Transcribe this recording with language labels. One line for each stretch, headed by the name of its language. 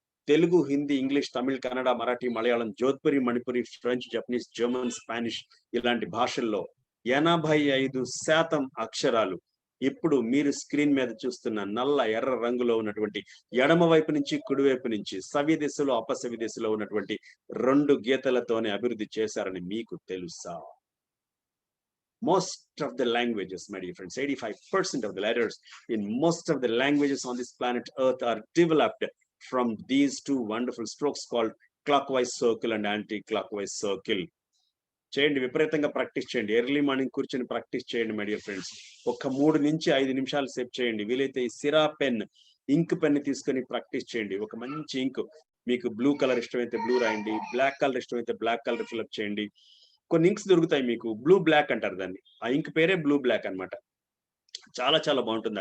Telugu: Telugu, Hindi, English, Tamil, Kannada, Marathi, Malayalam, Jodhpuri, Manipuri, French, Japanese, German, Spanish ఇలాంటి భాషల్లో 85% అక్షరాలు ఇప్పుడు మీరు స్క్రీన్ మీద చూస్తున్న నల్ల ఎర్ర రంగులో ఉన్నటువంటి ఎడమ వైపు నుంచి కుడివైపు నుంచి సవ్య దిశలో అపసవ్య దిశలో ఉన్నటువంటి 2 గీతలతోనే అభివృద్ధి చేశారని మీకు తెలుసా?
English: Most of the languages, my dear friends, 85% of the letters in most of the languages on this planet Earth are developed from these 2 wonderful strokes called clockwise circle and anti-clockwise circle.
Telugu: చేయండి, విపరీతంగా practice చేయండి. Early morning కూర్చొని practice చేయండి
English: My dear friends.
Telugu: ఒక 3 నుంచి 5 నిమిషాలు సేపు చేయండి. వీలైతే ఈ సిరా పెన్, ఇంక్ పెన్ తీసుకొని ప్రాక్టీస్ చేయండి. ఒక మంచి ఇంక్, మీకు బ్లూ కలర్ ఇష్టమైతే బ్లూ రాయండి, బ్లాక్ కలర్ ఇష్టమైతే బ్లాక్ కలర్ ఫిల్అప్ చేయండి. కొన్ని ఇంక్స్ దొరుకుతాయి మీకు, బ్లూ బ్లాక్ అంటారు దాన్ని. ఆ ఇంక్ పేరే బ్లూ బ్లాక్ అన్నమాట. చాలా చాలా బాగుంటుంది.